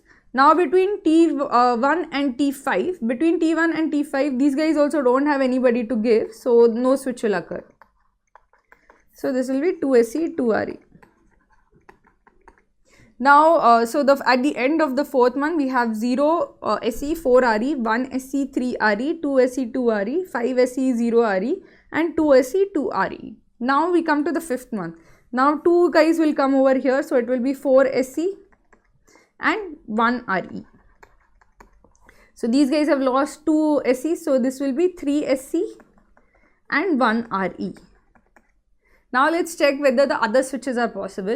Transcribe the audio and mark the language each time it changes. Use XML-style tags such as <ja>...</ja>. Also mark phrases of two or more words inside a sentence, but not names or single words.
<en>Now between T1 and T5, between T1 and T5, these guys also don't have anybody to give, so no switch will occur. So this will be 2 SE, 2 RE. Now, so at the end of the 4th month, we have 0 SE, 4 RE, 1 SE, 3 RE, 2 SE, 2 RE, 5 SE, 0 RE, and 2 SE, 2 RE. Now we come to the 5th month. Now 2 guys will come over here, so it will be 4 SE and 1 RE. So these guys have lost 2 SE, so this will be 3 SE and 1 RE. Now let's check whether the other switches are possible.</en>